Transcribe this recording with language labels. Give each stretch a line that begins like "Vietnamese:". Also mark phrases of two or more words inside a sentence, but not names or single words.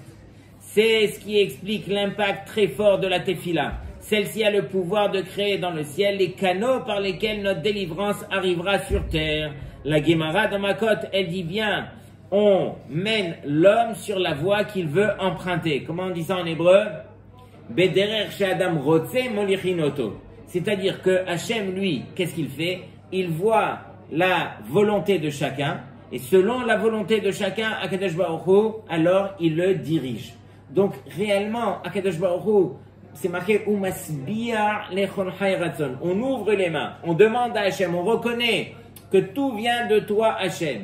French: C'est ce qui explique l'impact très fort de la tefila. Celle-ci a le pouvoir de créer dans le ciel les canaux par lesquels notre délivrance arrivera sur terre. La Gemara dans Makot, elle dit bien, on mène l'homme sur la voie qu'il veut emprunter. Comment on dit ça en hébreu?
Hebrew: בדרך שאדם רוצה מוליכין אותו.
French: C'est-à-dire que Hachem, lui, qu'est-ce qu'il fait? Il voit la volonté de chacun, et selon la volonté de chacun, Akadosh Baruch Hu, alors il le dirige. Donc réellement, Akadosh Baruch Hu, c'est marqué on ouvre les mains, on demande à Hachem, on reconnaît que tout vient de toi Hachem.